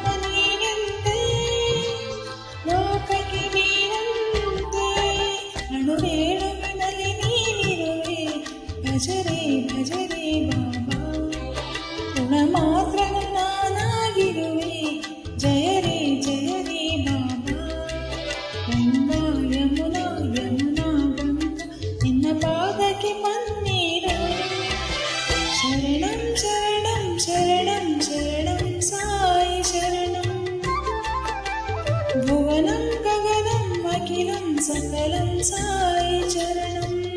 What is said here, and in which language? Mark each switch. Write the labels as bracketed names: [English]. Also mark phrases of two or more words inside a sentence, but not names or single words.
[Kannada] ನೀನೆಂದೇ ಲೋಕಕ್ಕೆ ನೀನಂತೆ ಅಣುರೇಣುವಿನಲ್ಲಿ ನೀನಿರುವೆ ಭಜರೆ ಭಜರೆ ಬಾಬಾ ಗುಣ ಮಾತ್ರ ನಾನಾಗಿರುವೆ ಜಯರೇ ಜಯರೇ ಬಾಬಾ ಗಂಗಾ ಯಮುನಾ ಯಮುನಾ ಗಂಗಾ ನಿನ್ನ ಪಾದಕ್ಕೆ ಬನ್ನಿರುವೆ [Sanskrit] ಶರಣಂ ಶರಣಂ ಶರಣಂ ಶರಣಂ ಸಾಯಿ ಶರಣಂ ಭುವನಂ ಗಗನಂ ಅಖಿಲಂ ಸಕಲಂ ಸಾಯಿ ಚರಣಂ